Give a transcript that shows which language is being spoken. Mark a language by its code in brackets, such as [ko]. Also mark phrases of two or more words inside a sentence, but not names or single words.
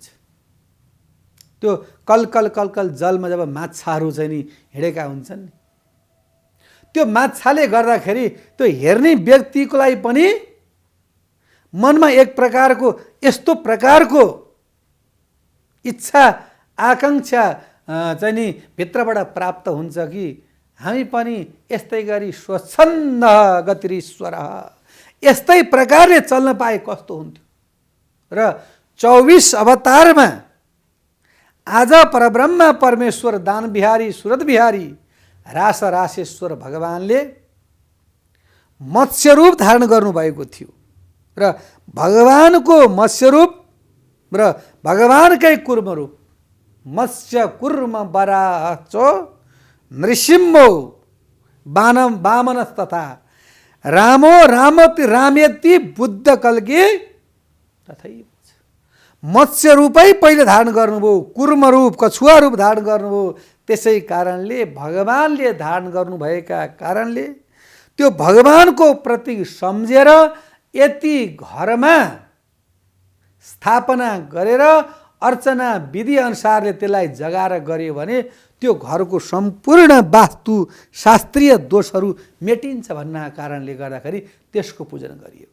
[ne] त्यो कलकल कलकल जलमा जब माछाहरू चाहिँ नि हिँडेका हुन्छन् नि, त्यो माछाले गर्दाखेरि त्यो हेर्ने व्यक्तिको लागि पनि मनमा एक प्रकारको यस्तो प्रकारको इच्छा आकांक्षा चाहिँ नि भित्रबाट प्राप्त हुन्छ कि हामी पनि यस्तै गरी स्वच्छन्द गतिरीश्वर यस्तै प्रकारले चल्न पाए कस्तो हुन्थ्यो। र 24 अवतारमा आज परब्रह्म परमेश्वर दान बिहारी सुरत बिहारी रास रासेश्वर भगवानले मत्स्य रूप धारण गर्नुभएको थियो। र भगवानको मत्स्य रूप र भगवानकै कुर्म रूप, [sa] मत्स्य कुर्म वराह चो नृसिंहो वामनस तथा रामो रामति रामेति बुद्ध कल्के तथै। [ne] मत्स्य रूपै पहिले धारण गर्नुभयो, कुर्म रूप कछुवा रूप धारण गर्नुभयो। त्यसै कारणले भगवानले धारण गर्नुभएका कारणले त्यो भगवानको प्रतीक सम्झेर यति घरमा स्थापना गरेर अर्चना विधि अनुसारले त्यसलाई जगाएर गर्यो भने त्यो घरको सम्पूर्ण वास्तु शास्त्रीय दोषहरू मेटिन्छ भन्ने कारणले गर्दाखेरि त्यसको पूजन गरियो।